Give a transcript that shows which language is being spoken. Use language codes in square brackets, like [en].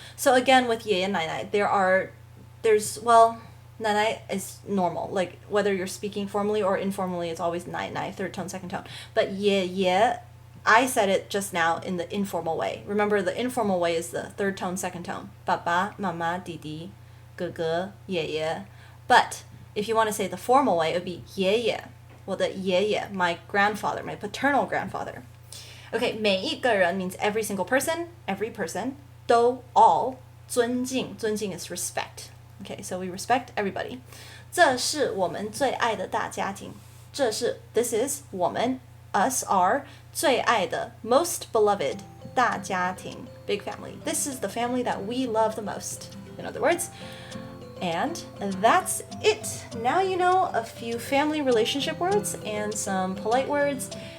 [en] So again, with 爷爷奶奶, there's, well, 奶奶 is normal. Like, whether you're speaking formally or informally, it's always 奶奶, third tone, second tone. But 爷爷, I said it just now in the informal way. Remember, the informal way is the third tone, second tone. [zh] 爸爸, 妈妈, 弟弟, 哥哥, 爷爷. [en] But if you want to say the formal way, it would be 爷爷. Well, the 爷爷, my grandfather, my paternal grandfather. Okay, 每一个人 means every single person, every person. 都 all. 尊敬 is respect. Okay, so we respect everybody. [zh] 这是我们最爱的大家庭. [en] This is 我们 us are 最爱的 most beloved 大家庭 big family. This is the family that we love the most. In other words. And that's it. Now you know a few family relationship words and some polite words.